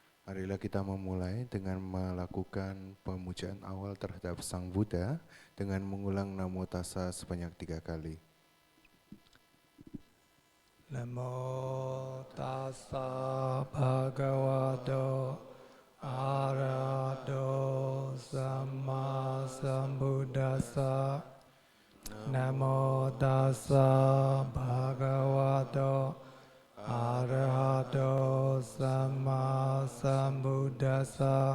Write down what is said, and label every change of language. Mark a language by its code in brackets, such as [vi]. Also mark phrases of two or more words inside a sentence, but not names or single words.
[id] Marilah kita memulai dengan melakukan pemujaan awal terhadap Sang Buddha dengan mengulang [pi] Namo Tassa [id] sebanyak 3 kali. [pi] Namo tassa bhagavato arahato samma sambuddhassa. Namo tassa bhagavato arahato samma sambuddhassa.